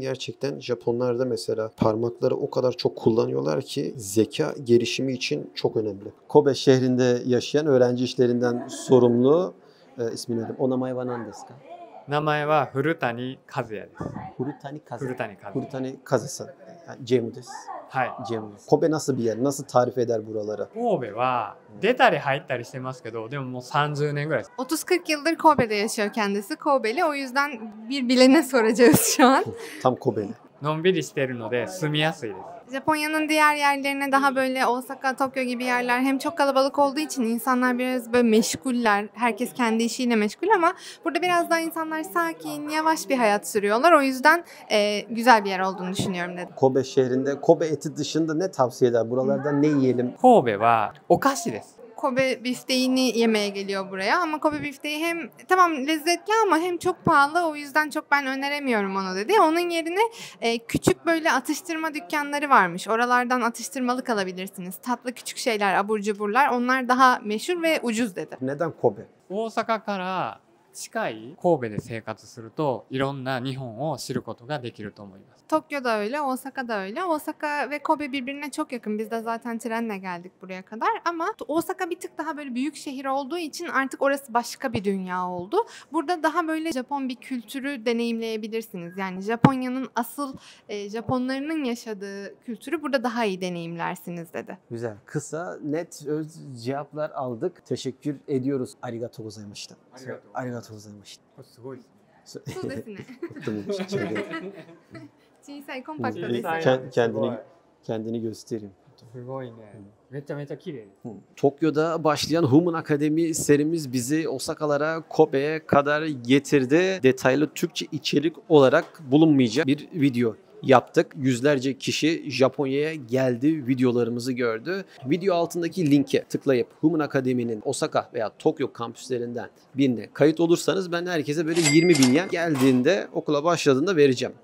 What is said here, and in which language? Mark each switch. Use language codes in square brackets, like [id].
[tr] Gerçekten Japonlarda mesela parmakları o kadar çok kullanıyorlar ki zeka gelişimi için çok önemli. Kobe şehrinde yaşayan öğrenci işlerinden sorumlu ismini öğrendim. [ja] Onamae wa nan desu ka? 名前は古谷和也です。 Hurutani Kaze. 古谷和也。 Hurutani Kaze-san. Yani Cemu desu. はい。 [tr] Cemu. Kobe nasıl bir yer? Nasıl tarif eder buraları? [ja] 神戸は出たり入ったりしてますけど、でももう30年ぐらいです。 [tr] 30-40 yıldır Kobe'de yaşıyor kendisi. Kobe'li. O yüzden bir bilene soracağız şu an. Tam Kobe'li. [ja] のんびりしてるので住みやすいです。 [tr] Japonya'nın diğer yerlerine daha böyle Osaka, Tokyo gibi yerler hem çok kalabalık olduğu için insanlar biraz böyle meşguller. Herkes kendi işiyle meşgul ama burada biraz daha insanlar sakin, yavaş bir hayat sürüyorlar. O yüzden güzel bir yer olduğunu düşünüyorum dedim. Kobe şehrinde Kobe eti dışında ne tavsiye eder? Buralardan ne yiyelim? [ja] 神戸はお菓子です。 [tr] Kobe bifteğini yemeye geliyor buraya ama Kobe bifteği hem tamam lezzetli ama hem çok pahalı, o yüzden çok ben öneremiyorum onu dedi. Onun yerine küçük böyle atıştırma dükkanları varmış. Oralardan atıştırmalık alabilirsiniz. Tatlı küçük şeyler, abur cuburlar, onlar daha meşhur ve ucuz dedi. Neden Kobe? [ja] 大阪から近い神戸で生活するといろんな日本を知ることができると思います。 [tr] Tokyo'da öyle, Osaka'da öyle. Osaka ve Kobe birbirine çok yakın. Biz de zaten trenle geldik buraya kadar. Ama Osaka bir tık daha böyle büyük şehir olduğu için artık orası başka bir dünya oldu. Burada daha böyle Japon bir kültürü deneyimleyebilirsiniz. Yani Japonya'nın asıl Japonlarının yaşadığı kültürü burada daha iyi deneyimlersiniz dedi. Güzel. Kısa, net, öz cevaplar aldık. Teşekkür ediyoruz. [ja] Arigato gozaimashita. Arigato gozaimashita. これすごいですね。そうですね。とてもちっちゃいで。小さいコンパクトです。 [tr] Kendini göstereyim. [ja] すごいね。めちゃめちゃ綺麗です。 [tr] Tokyo'da başlayan Human Akademi serimiz bizi Osaka'lara, Kobe'ye kadar getirdi. Detaylı Türkçe içerik olarak bulunmayacak bir video yaptık. Yüzlerce kişi Japonya'ya geldi, videolarımızı gördü. Video altındaki linke tıklayıp Human Akademi'nin Osaka veya Tokyo kampüslerinden birine kayıt olursanız ben herkese böyle 20.000 yen geldiğinde, okula başladığında vereceğim.